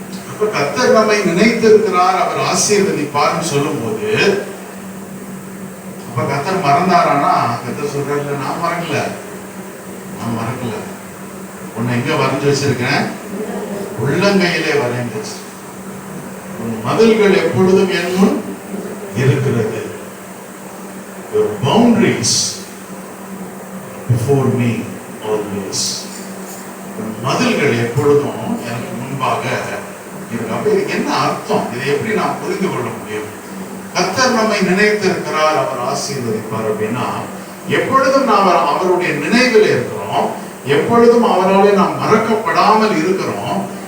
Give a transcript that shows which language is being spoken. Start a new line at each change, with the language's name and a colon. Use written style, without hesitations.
Tamil: அப்ப கர்த்தர் நம்மை நினைத்திருக்கிறார், அவர் ஆசீர்வதிப்பார்னு சொல்லும்போது, அப்ப கர்த்தர் மறந்தாரானா? கர்த்தர் சொல்றாரு, நான் மறக்கல, நான் மறக்கல. உன்னை எங்க வரைஞ்சு வச்சிருக்கேன்? உள்ளங்கையிலே வரைந்து வச்சிருக்கேன். உன் மதில்கள் எப்பொழுதும் என் முன் இருக்கிறது.
English: Your boundaries before me always.
Tamil: மதில்கள் எப்பொழுதும் எனக்கு முன்பாக இருக்கு. அப்ப இதுக்கு என்ன அர்த்தம்? இதை எப்படி நாம் புரிந்து கொள்ள முடியும்? கர்த்தர் நம்மை நினைத்திருக்கிறார், அவர் ஆசீர்வதிப்பார் அப்படின்னா, எப்பொழுதும் நாம் அவருடைய நினைவில் இருக்கிறோம், எப்பொழுதும் அவராலே நாம் மறக்கப்படாமல் இருக்கிறோம்.